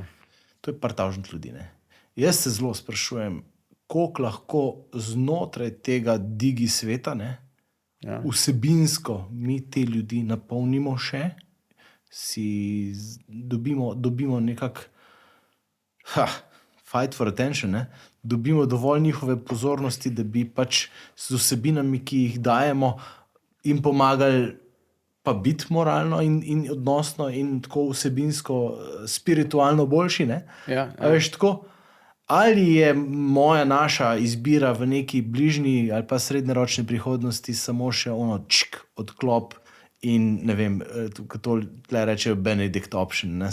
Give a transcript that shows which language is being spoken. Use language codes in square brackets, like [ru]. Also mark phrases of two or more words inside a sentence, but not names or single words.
[sl] To je par tavžnih ljudi. Ne? Jaz se zelo sprašujem, koliko lahko znotraj tega digi sveta, vsebinsko mi te ljudi napolnimo še, si dobimo nekak [en] fight for attention, [sl] ne? Dobimo dovolj njihove pozornosti, da bi pač z vsebinami, ki jih dajemo, jim pomagali pa biti moralno in odnosno in tako vsebinsko, spiritualno boljši. Ne? Ja. Veš, tako, ali je naša izbira v neki bližnji ali pa srednjeročni prihodnosti samo še odklop in ne vem, kot to rečejo Benedict option, ne?